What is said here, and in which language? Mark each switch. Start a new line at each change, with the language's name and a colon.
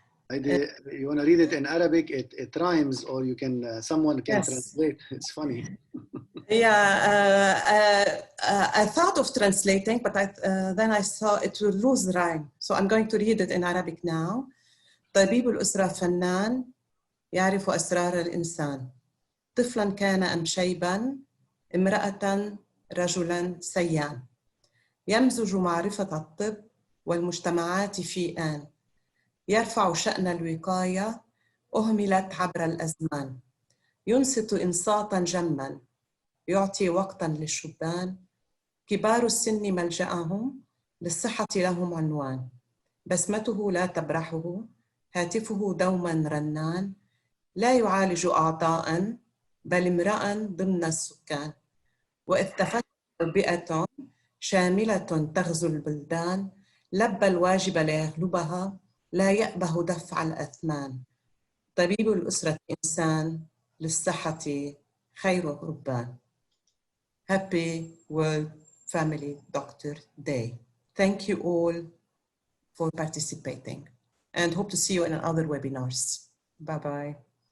English: You want to read it in Arabic? It rhymes, or you can, someone can translate. It's funny. Yeah, I thought of translating, but then I saw it will lose rhyme. So I'm going to read it in Arabic now.
Arabic: طبيب الأسرة فنان يعرف أسرار الإنسان. طفلاً كان أم شيباً، امرأة رجلاً سيان. يمزج معرفة الطب والمجتمعات في آن. يرفع شأن الوقاية أهملت عبر الأزمان. ينصت إنصاتاً جماً. يعطي وقتاً للشبان. كبار السن ملجأهم للصحة لهم عنوان. بسمته لا تبرحه. هاتفه دوماً رنان. لا يعالج أعضاءً بل امرأً ضمن السكان. وإذ تفتح بيئة شاملة تغزو البلدان لبى الواجب ليغلبها لا يأبه دفع الأثمان. طبيب الأسرة إنسان للصحة خير ربان.
English: Happy World Family Doctor Day. Thank you all for participating and hope to see you in other webinars. Bye-bye.